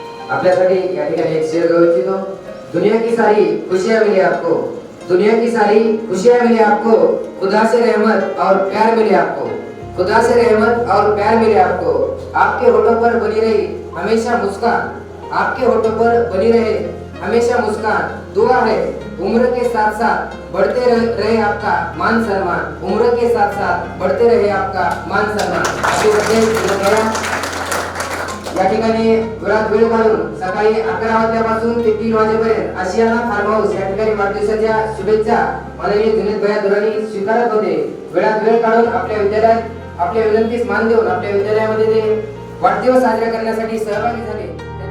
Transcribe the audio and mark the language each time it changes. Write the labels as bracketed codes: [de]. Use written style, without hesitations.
[mr] आपल्यासाठी या ठिकाणी एक शेर गाऊ इच्छितो. [hi] दुनिया की सारी खुशियां मिली आपको, दुनिया की सारी खुशियां मिली आपको, खुदा से रहमत और प्यार मिले आपको, खुदा से रहमत और प्यार मिले आपको. आपके होठों पर बनी रही हमेशा मुस्कान, आपके होठों पर बनी रहे हमेशा मुस्कान. दुआ है उम्र के साथ साथ बढ़ते रहे आपका मान सम्मान, उम्र के साथ साथ बढ़ते रहे आपका मान सम्मान. [mr] या ठिकाणी वेळात वेळ काढून सकाळी 11 वाजल्यापासून ते 3 वाजेपर्यंत आशियाना फार्म हाऊस या ठिकाणी वाढदिवसाच्या शुभेच्छा माननीय जुनेद भाई दुरानी स्वीकारत होते. वेळात वेळ काढून आपल्या विद्यालयात आपल्या विनंतीस मान देऊन आपल्या विद्यालयामध्ये ते वाढदिवस साजरा करण्यासाठी सहभागी झाले.